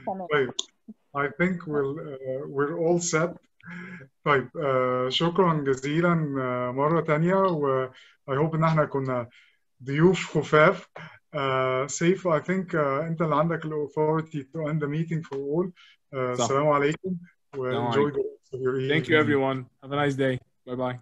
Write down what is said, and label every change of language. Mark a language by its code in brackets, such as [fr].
[ar] طيب [en] I think we're all set. [ar] طيب شكرا جزيلا مرة تانية، و [en] I hope [ar] إن احنا كنا ضيوف خفاف. [en] سيف I think [ar] أنت اللي عندك ال [en] authority to end the meeting for all. [ar] السلام عليكم و [en] enjoy the rest of your evening. Thank you everyone. Have a nice day. Bye bye.